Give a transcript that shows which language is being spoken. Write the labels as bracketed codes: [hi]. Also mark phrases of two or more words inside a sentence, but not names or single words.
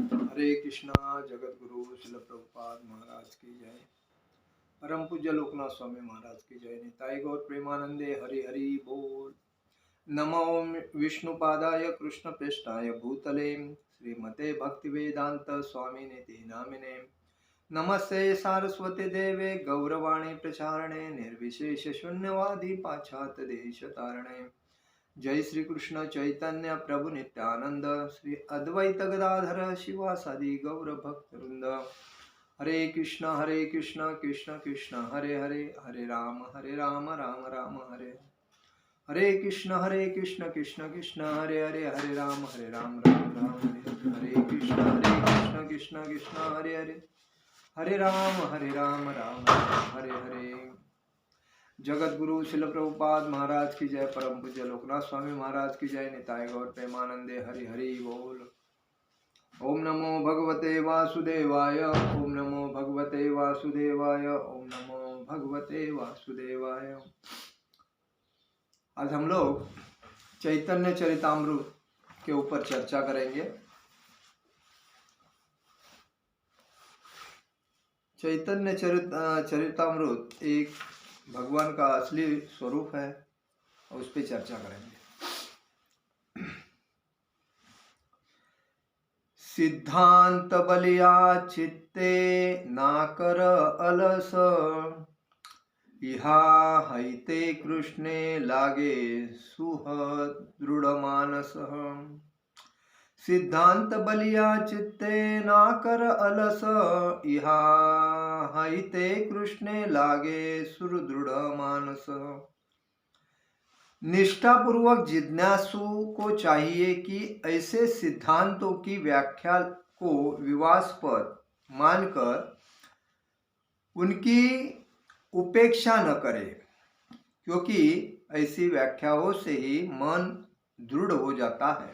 [hi] हरे कृष्णा। जगत गुरु शिल प्रभुपाद महाराज की जय। परम पूज्य लोकनाथ स्वामी महाराज की जय। [bn] নিতাই গৌর প্রেমানন্দে হরি হরি বোল। [sa] नमो विष्णुपादाय कृष्ण प्रेष्ठाय भूतले श्रीमते भक्ति वेदांत स्वामी निधि नामिने। नमस्ते सारस्वती देवे गौरवाणी प्रचारणे निर्विशेष शून्यवादी पाश्चात्य देश तारणे। जय श्री कृष्ण चैतन्य प्रभु नित्यानंद श्री अद्वैत गदाधर शिवासादि गौर भक्त वृंद। हरे कृष्ण कृष्ण कृष्ण हरे हरे, हरे राम राम राम हरे हरे कृष्ण कृष्ण कृष्ण हरे हरे, हरे राम राम राम हरे कृष्ण कृष्ण कृष्ण हरे हरे, हरे राम राम हरे हरे। [hi] जगत गुरु शिल प्रभुपाद महाराज की जय। परम पूज्य लोकनाथ स्वामी महाराज की जय। [bn] নিতাই গৌর প্রেমানন্দে হরি হরি বোল। [sa] ओम नमो भगवते वासुदेवाय, ओम नमो भगवते वासुदेवाय, ओम नमो भगवते वासुदेवाय। [hi] आज हम लोग चैतन्य चरितामृत के ऊपर चर्चा करेंगे। चैतन्य चरितामृत एक भगवान का असली स्वरूप है और उस पर चर्चा करेंगे। [bn] সিদ্ধান্ত বলিয়া চিত্তে না কর অলস, ইহা হৈতে কৃষ্ণে লাগে সুহ দৃঢ় মানস। সিদ্ধান্ত বলিয়া চিত্তে না কর অলস, ইহা হৈতে কৃষ্ণে লাগে সুদৃঢ় মানস। [hi] निष्ठापूर्वक जिज्ञासु को चाहिए कि ऐसे सिद्धांतों की व्याख्या को विवादास्पद मानकर उनकी उपेक्षा न करे, क्योंकि ऐसी व्याख्याओं से ही मन दृढ़ हो जाता है।